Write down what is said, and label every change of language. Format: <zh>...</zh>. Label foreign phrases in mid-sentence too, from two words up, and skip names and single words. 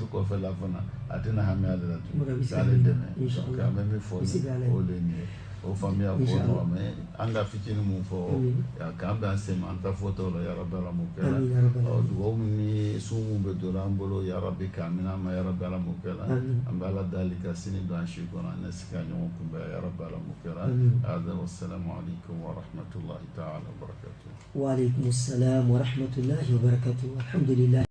<bm>kɔfɛ la fana a tɛna hami ale la tugun k'ale dɛmɛ an bɛ min fɔ o de nin ye o faamuya ko nɔgɔ mais an ka fitinin mun fɔ k'an bɛn an sen ma an ta fɔtɔ la yarabi ala m'o kɛ la dugawu ni sun mun bɛ don an bolo yarabi k'an minɛ an ma yarabi ala m'o kɛ la an bɛ ala dali ka sini don an si kɔnɔ an na se ka ɲɔgɔn kunbɛn yarabi ala m'o kɛ la</bm> <ar>هذا والسلام عليكم ورحمة الله تعالى وبركاته وعليكم السلام ورحمة الله وبركاته الحمد لله</ar>